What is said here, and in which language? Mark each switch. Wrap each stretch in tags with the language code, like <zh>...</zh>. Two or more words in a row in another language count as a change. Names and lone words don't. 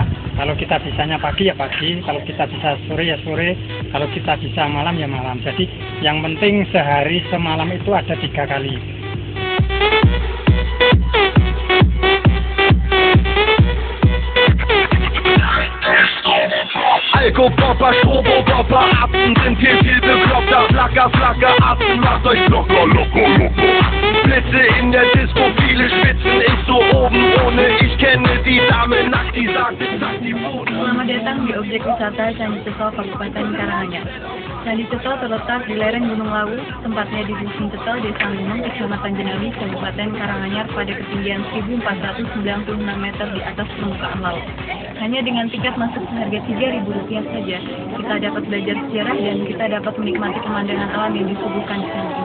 <id>Kalau kita bisanya pagi ya pagi, kalau kita bisa sore ya sore, kalau kita bisa malam ya malam. Jadi yang penting sehari semalam itu ada 3 kali.</id> <de>Alko-Popper, Strobo-Popper, Atzen sind hier viel bekloppter. Flacker, Flacker, Atzen, macht euch locker, locker, locker. Blitze in der Disco, viele Spitzen, ich so oben ohne. Ich kenne die Dame nackt, die sagt, sag die Boden.</de> <id>Selamat datang di objek wisata Candi Ceto, Kabupaten Karanganyar. Candi Ceto terletak di lereng Gunung Lawu, tempatnya di Dusun Ceto, Desa Gunung, Kecamatan Jenawi, Kabupaten Karanganyar pada ketinggian 1496 meter di atas permukaan laut. Hanya dengan tiket masuk seharga Rp3.000 saja, kita dapat belajar sejarah dan kita dapat menikmati pemandangan alam yang disuguhkan di sini.</id>